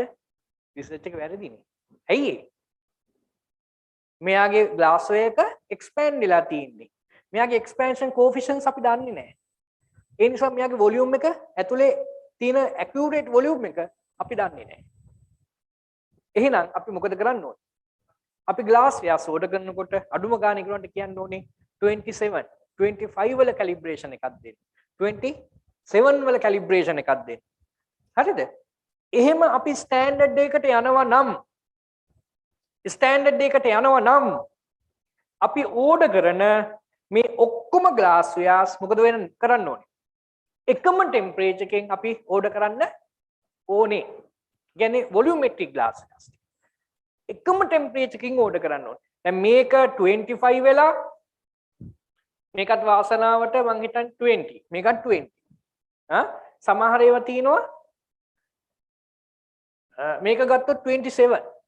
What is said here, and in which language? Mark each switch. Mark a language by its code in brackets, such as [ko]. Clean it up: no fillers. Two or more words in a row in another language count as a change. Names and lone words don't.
[si] රිසර්ච් එක වැරදිනේ. ඇයි ඒ? මෙයාගේ glassware එක expand වෙලා තියෙන්නේ. මෙයාගේ [en] expansion coefficients [si] අපි දන්නේ නැහැ. ඒ නිසා මෙයාගේ වොලියුම් එක ඇතුලේ තියෙන [en] accurate volume [si] එක අපි දන්නේ නැහැ. එහෙනම් අපි මොකද කරන්න ඕනේ? අපි [en] glass wares [si] order කරනකොට අඩුම ගානේ කරනට කියන්න ඕනේ 27 25 වල calibration එකක් දෙන්න. 27 වල calibration එකක් දෙන්න. හරිද? එහෙම අපි standard එකකට යනවා නම් අපි order කරන මේ ඔක්කොම [en] glass wares [si] මොකද කරන්න ඕනේ? එකම temperature එකෙන් අපි order කරන්න ඕනේ. කියන්නේ [en] volumetric glass wares. [si] එකම temperature එකකින් order කරන්න ඕනේ. දැන් මේක 25 වෙලා මේකත් වාසනාවට මං හිතන්නේ 20. මේකත් 20. සමහර ඒවා තියෙනවා මේක ගත්තොත් 27.